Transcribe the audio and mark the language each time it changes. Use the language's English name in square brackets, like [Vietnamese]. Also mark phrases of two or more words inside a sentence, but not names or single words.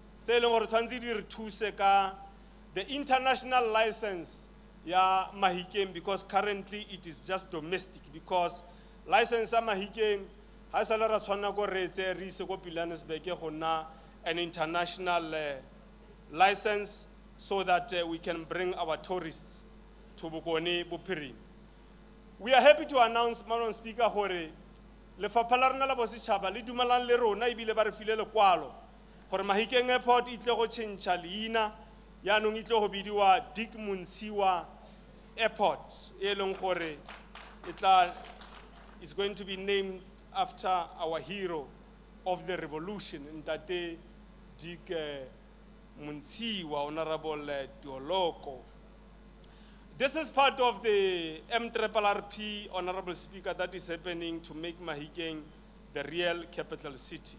[English] The international license, yeah, Mahikeng, because currently it is just domestic, because license Mahikeng has a lot of an international license so that we can bring our tourists to Bokone Bupiri. We are happy to announce, Madam Speaker, [Tswana] hore lefapha la rona la bosetšhaba le dumelang le rona ebile ba re file lekwalo gore Mahikeng Airport e tle go tšhentšha leina yaanong e tle go bidiwa Dick Munsiwa Airport e leng gore [English] is going to be named after our hero of the revolution, [Tswana] Ntate Dick Munsiwa, Honorable Dioloko. [English] This is part of the MRRP, Honorable Speaker, that is happening to make Mahikeng the real capital city.